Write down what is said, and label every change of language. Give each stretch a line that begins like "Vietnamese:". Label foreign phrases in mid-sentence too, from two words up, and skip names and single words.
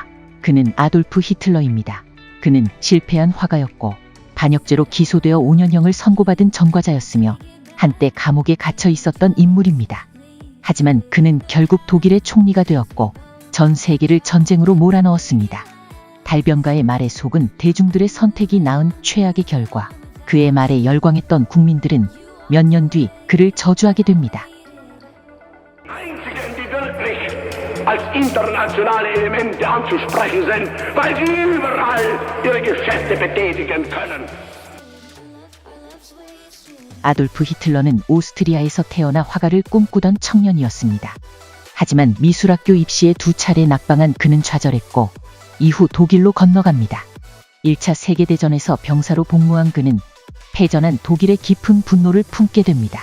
Korean: 그는 아돌프 히틀러입니다. 그는 실패한 화가였고 반역죄로 기소되어 5년형을 선고받은 전과자였으며 한때 감옥에 갇혀 있었던 인물입니다. 하지만 그는 결국 독일의 총리가 되었고 전 세계를 전쟁으로 몰아넣었습니다. 달변가의 말에 속은 대중들의 선택이 낳은 최악의 결과. 그의 말에 열광했던 국민들은 몇 년 뒤 그를 저주하게 됩니다.
German: als internationale Elemente anzusprechen sind, weil sie überall ihre Geschäfte betätigen können.
Korean: 아돌프 히틀러는 오스트리아에서 태어나 화가를 꿈꾸던 청년이었습니다. 하지만 미술학교 입시에 2차례 낙방한 그는 좌절했고 이후 독일로 건너갑니다. 1차 세계대전에서 병사로 복무한 그는 패전한 독일의 깊은 분노를 품게 됩니다.